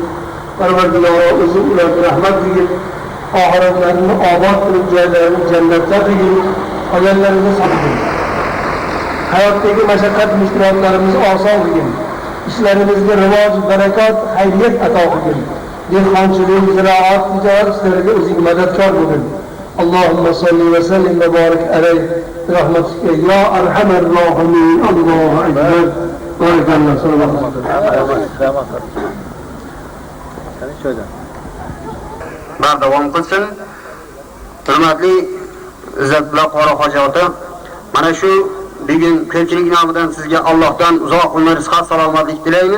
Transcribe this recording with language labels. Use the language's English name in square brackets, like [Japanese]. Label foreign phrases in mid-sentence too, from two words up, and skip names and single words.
[Uzbek] Parvardigor o'zi ularga rahmat qilib, oxiratlarini obod qilib, joylarini jannatda qilib, qolganlariga saqlab. Hayotdagi mashaqqat mushkulotlarimiz oson qilib, ishlarimizga rivoj, barakot, xayriyat ato qilib. Dehqonchilik, ziroat, tijorat ishlariga o'zing madadkor bo'lgin. [Arabic] اللهم صل وسلم وبارك عليه برحمتك يا أرحم الراحمين. الله أكبر. بارك الله. صلى الله [Uzbek] bardavom qilsin. Hurmatli Izzatullo Qora hoji ota, mana shu bugun ko'pchilik nomidan sizga Allohdan uzoq umr, sihat, salomatlik tilaymiz.